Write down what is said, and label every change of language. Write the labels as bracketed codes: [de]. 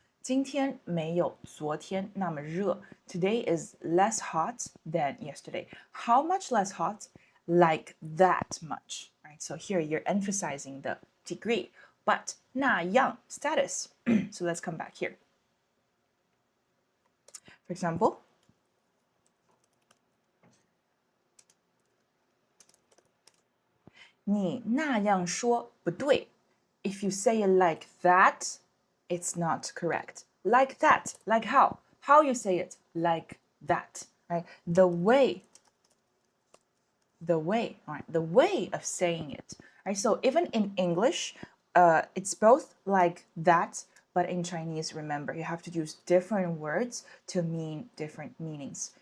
[zh] 今天没有昨天那么热. [en] Today is less hot than yesterday. How much less hot? Like that much. Right? So here you're emphasizing the degree. But 那样 status. So let's come back here. For example, [zh] 你那样说不对. [en] If you say it like that, it's not correct. Like that, like how? How you say it? Like that, right? The way, right? The way of saying it, right? So even in English, it's both like that, but in Chinese, remember, you have to use different words to mean different meanings.